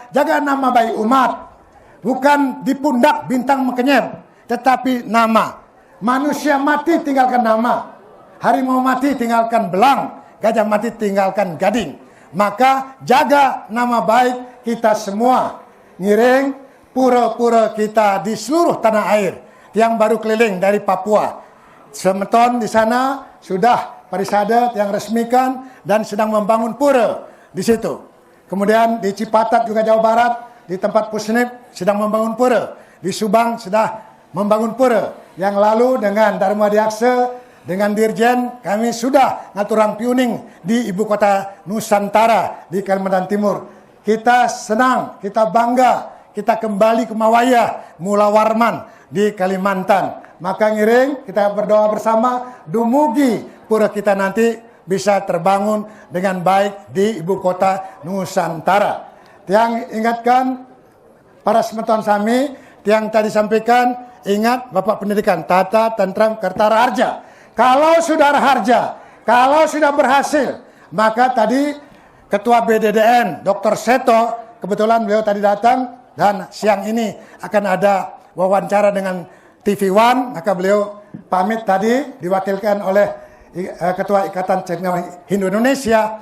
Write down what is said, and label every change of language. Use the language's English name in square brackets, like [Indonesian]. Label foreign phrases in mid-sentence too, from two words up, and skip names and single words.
[Indonesian] Jaga nama baik umat. Bukan di pundak bintang mekenyep, tetapi nama. Manusia mati tinggalkan nama. Harimau mati tinggalkan belang. Gajah mati tinggalkan gading. Maka jaga nama baik kita semua. Ngiring pura-pura kita di seluruh tanah air. Yang baru keliling dari Papua. Semeton di sana sudah Parisada yang resmikan dan sedang membangun pura di situ. Kemudian di Cipatat juga Jawa Barat. Di tempat Pusnip sedang membangun pura. Di Subang sudah membangun pura. Yang lalu dengan Dharma Diaksa, dengan Dirjen, kami sudah [Balinese] ngaturang piuning [Indonesian] di ibu kota Nusantara di Kalimantan Timur. Kita senang, kita bangga, kita kembali ke Mawaya, Mula Warman di Kalimantan. Maka ngiring, kita berdoa bersama, dumugi pura kita nanti bisa terbangun dengan baik di ibu kota Nusantara. Tiang ingatkan para [Balinese] semeton sami, [Indonesian] tiang tadi sampaikan, ingat Bapak Pendidikan, tata, tentram, kertara harja. Kalau sudah harja, kalau sudah berhasil, maka tadi Ketua BDDN, Dr. Seto, kebetulan beliau tadi datang, dan siang ini akan ada wawancara dengan TV One, maka beliau pamit tadi, diwakilkan oleh Ketua Ikatan Cendekiawan Hindu Indonesia.